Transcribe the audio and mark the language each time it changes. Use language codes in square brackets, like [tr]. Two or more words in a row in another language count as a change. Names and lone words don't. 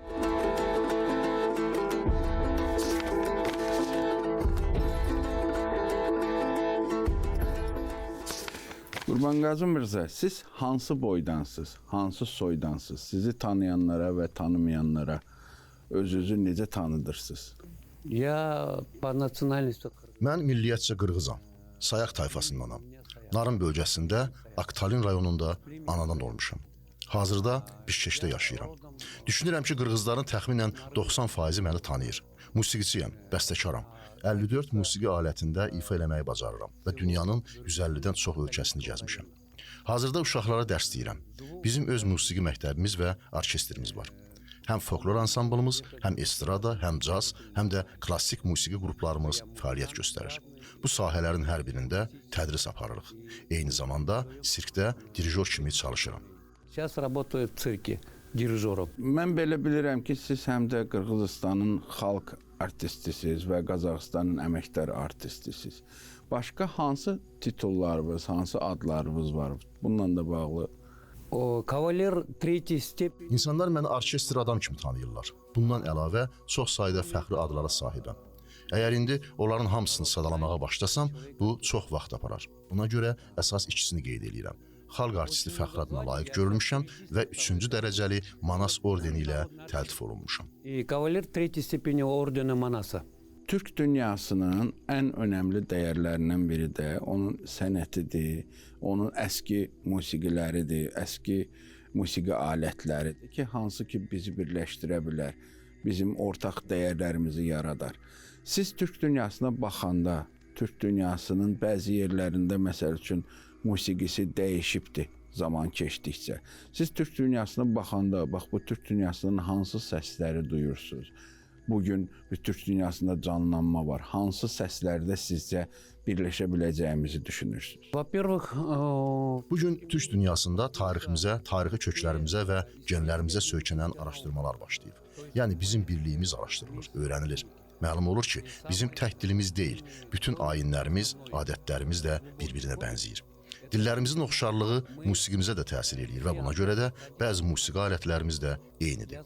[az] Kurmanqazı Mirza, siz hansı boydansınız, hansı soydansınız? Sizi tanıyanlara və tanımayanlara özünüzü necə tanıdırsınız? [ru] Я по национальности [az] Mən milliyyətcə qırğızam. Sayaq tayfasındanam. Narın bölgəsində, Aktalin rayonunda anadan olmuşam. Hazırda Bişkeşdə yaşayıram. Düşünürəm ki, qırğızların təxminən 90% məni tanıyır. Musiqiçiyəm, bəstəkaram. 54 musiqi alətində ifa eləməyi bacarıram və dünyanın 150-dən çox ölkəsini gəzmişəm. Hazırda uşaqlara dərs deyirəm. Bizim öz musiqi məktəbimiz və orkestrimiz var. Həm folklor ansamblımız, həm estrada, həm caz, həm də klassik musiqi qruplarımız fəaliyyət göstərir. Bu sahələrin hər birində tədris aparırıq. Eyni zamanda sirkdə dirijor kimi çalışıram. [ru] Сейчас работаю в цирке дирижером. [az] Mən belə bilirəm ki, siz həm də Qırğızistanın xalq artistisiniz və Qazaxıstanın əməkdar artistisiniz. Başqa hansı titullarınız, hansı adlarınız var? Bununla da bağlı. [ru] Он кавалер третьей степени. [az] İnsanlar məni orkestr adam kimi tanıyırlar. Bundan əlavə çox sayda fəxri adlara sahibəm. Əgər indi onların hamısını sadalamağa başlasam, bu çox vaxt aparar. Buna görə əsas ikisini qeyd edirəm. Xalq artisti fəxri adına layiq görülmüşəm və 3-cü dərəcəli Manas ordeni ilə təltif olunmuşam. [ru] И кавалер третьей степени ордена Манаса. [az] Türk dünyasının ən önəmli dəyərlərindən biri də onun sənətidir, onun əski musiqiləridir, əski musiqi alətləridir ki, hansı ki bizi birləşdirə bilər, bizim ortaq dəyərlərimizi yaradar. Siz Türk dünyasına baxanda, Türk dünyasının bəzi yerlərində məsəl üçün musiqisi dəyişibdir zaman keçdikcə. Siz Türk dünyasına baxanda, bax bu Türk dünyasının hansı səsləri duyursunuz? Bugün bir Türk dünyasında canlanma var. Hansı səslərdə sizcə birləşə biləcəyimizi düşünürsünüz? [ru] Во-первых, [az] Bugün Türk dünyasında tariximizə, tarixi köklərimizə və genlərimizə söykənən araşdırmalar başlayıb. Yəni bizim birliyimiz araşdırılır, öyrənilir. Məlum olur ki, bizim tək dilimiz deyil, bütün ayinlərimiz, adətlərimiz də bir-birinə bənzəyir. Dillərimizin oxşarlığı musiqimizə də təsir eləyir və buna görə də bəzi musiqi alətlərimiz də eynidir.